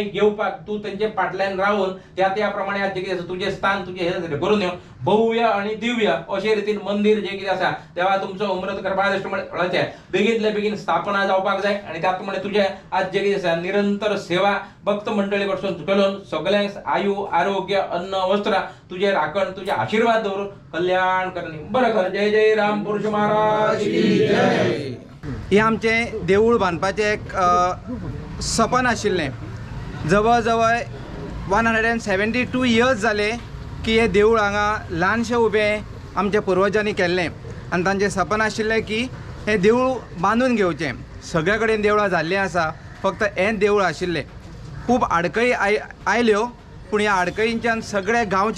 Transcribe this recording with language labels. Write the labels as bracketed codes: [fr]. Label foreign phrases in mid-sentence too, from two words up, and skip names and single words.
[kok] घेवपाक तू त्यांच्या पाटल्यान राहून त्याप्रमाणे आज जे कितें आसा तुझे स्थान तुझे हे करून येवन भव्य आणि दिव्य अशे रीतीन मंदिर जे कितें आसा तेव्हा तुमचं अमृत कृपादृष्टीमुळे फळाचे बेगीनतले बेगीन स्थापना जावपाक जाय आणि त्याप्रमाणे तुझे आज जे कितें आसा निरंतर सेवा भक्त मंडळी कडसून करून सगळ्यांक आयु आरोग्य अन्न वस्त्र तुझे राखण तुझे आशीर्वाद दवरून कल्याण करणी बरं कर जय जय राम पुरुष महाराज की जय। हे आमचे देऊळ बांदपाचें एक सपन आशिल्लें जवळ जवळ 172 इयर्स जाले की हे देऊळ हांगा ल्हानशें उबें आमच्या पुर्वजांनी केल्लें आनी तांचें सपन आशिल्लें की हे देऊळ बांदून घेवचें सगळे कडेन देवळां जाल्लीं आसा फक्त हें देऊळ आशिल्लें खूब आडकळी आयल्यो पूण ह्या आडकळींच्यान सगळे गांवच्या